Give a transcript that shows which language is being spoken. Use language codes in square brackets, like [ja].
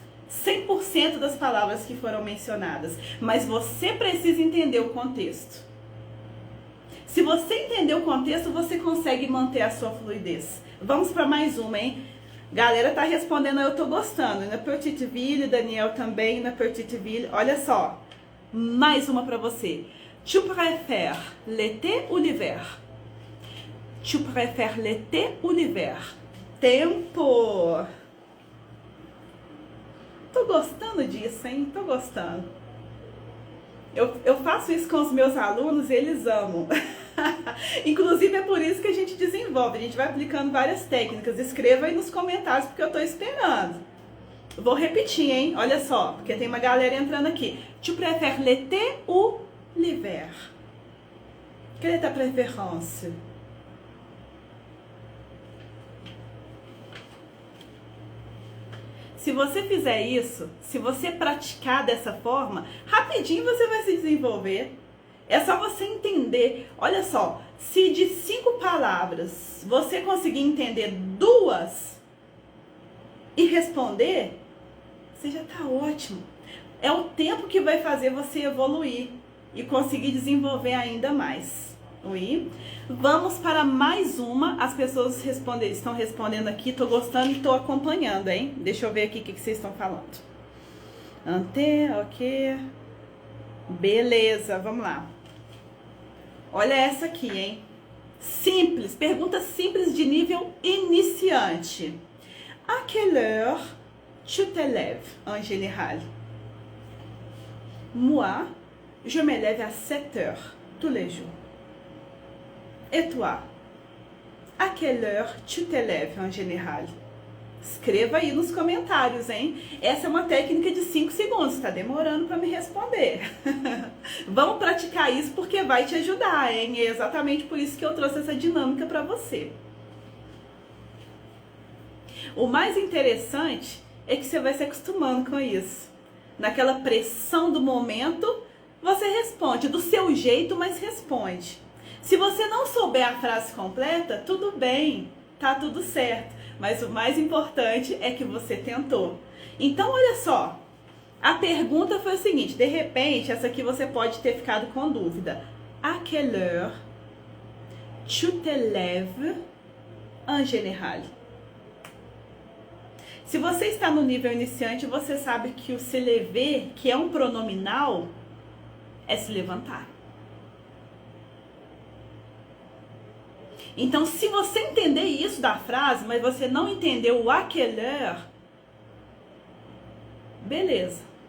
[pt] 100% das palavras que foram mencionadas, mas você precisa entender o contexto. Se você entender o contexto, você consegue manter a sua fluidez. Vamos para mais uma, hein? Galera tá respondendo, eu tô gostando. Na Petite Ville, Daniel também, na Petite Ville. Olha só, mais uma para você. [fr] Tu préfères l'été ou l'hiver? Tu préfères l'été ou l'hiver? [pt] Tempo! Tô gostando disso, hein? Tô gostando. Eu faço isso com os meus alunos e eles amam. Inclusive é por isso que a gente desenvolve. A gente vai aplicando várias técnicas. Escreva aí nos comentários porque eu tô esperando. Vou repetir, hein? Olha só, porque tem uma galera entrando aqui. [fr] Tu préfères l'été ou l'hiver? Quelle est ta préférence? [pt] Se você fizer isso, se você praticar dessa forma, rapidinho você vai se desenvolver. É só você entender. Olha só, se de 5 palavras você conseguir entender 2 e responder, você já tá ótimo. É o tempo que vai fazer você evoluir e conseguir desenvolver ainda mais. Oui. Vamos para mais uma. As pessoas estão respondendo aqui. Tô gostando e tô acompanhando, hein? Deixa eu ver aqui o que vocês estão falando. Ante, ok. Beleza, vamos lá. Olha essa aqui, hein? Simples, pergunta simples de nível iniciante. [fr] À quelle heure tu te lèves en général? Moi, je me lève à 7 heures tous les jours. Et toi? À quelle heure tu te lèves en général? [pt] Escreva aí nos comentários, hein? Essa é uma técnica de 5 segundos, tá demorando para me responder. Vamos praticar isso porque vai te ajudar, hein? É exatamente por isso que eu trouxe essa dinâmica para você. O mais interessante é que você vai se acostumando com isso. Naquela pressão do momento, você responde do seu jeito, mas responde. Se você não souber a frase completa, tudo bem, tá tudo certo. Mas o mais importante é que você tentou. Então, olha só. A pergunta foi o seguinte, de repente, essa aqui você pode ter ficado com dúvida. [fr] À quelle heure tu te lèves en général? [pt] Se você está no nível iniciante, você sabe que o se lever, que é um pronominal, é se levantar. Então, se você entender isso da frase, mas você não entendeu o [fr] à quelle heure, [pt] beleza.